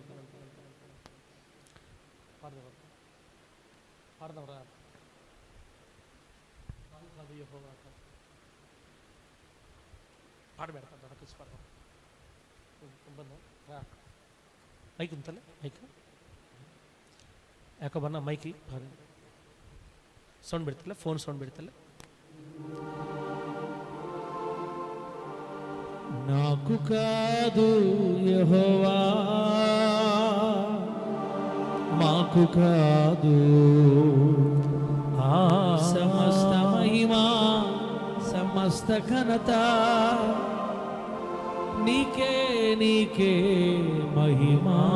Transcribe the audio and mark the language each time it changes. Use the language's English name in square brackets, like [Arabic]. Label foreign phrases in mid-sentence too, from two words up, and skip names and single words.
[Telugu] మైక్ ఉంటలే, [Kannada] మైక్ ಯಾಕೋ ಬನ್ನ [English] mic sound [Kannada] ಬಿಡ್ತಿಲ್ಲ, [English] phone sound [Kannada] ಬಿಡ್ತಿಲ್ಲ. [Telugu] నాకు కాదు యెహోవా, మాకు కాదు సమస్త మహిమా సమస్త ఘనత నీకే నీకే మహిమా.